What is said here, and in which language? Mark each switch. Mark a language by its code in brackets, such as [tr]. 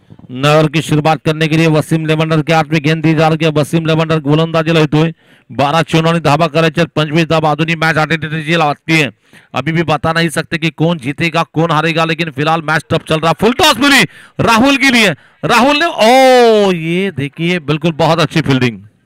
[hi] नवर की शुरुआत करने के लिए वसीम लेवंडर के हाथ में गेंद दी जा रही है. [mr] वसीम लेवंडर गोलंदाजीला येतोय. 12 चेंडू आणि धावा करायच्या 25 धावा. [hi] अजूनही मैच आटेटी लगती है. अभी भी बता नहीं सकते कि कौन जीतेगा कौन हारेगा, लेकिन फिलहाल मैच टफ चल रहा. फुल टॉस मिली राहुल के लिए. राहुल ने ओ ये देखिए बिल्कुल बहुत अच्छी फील्डिंग.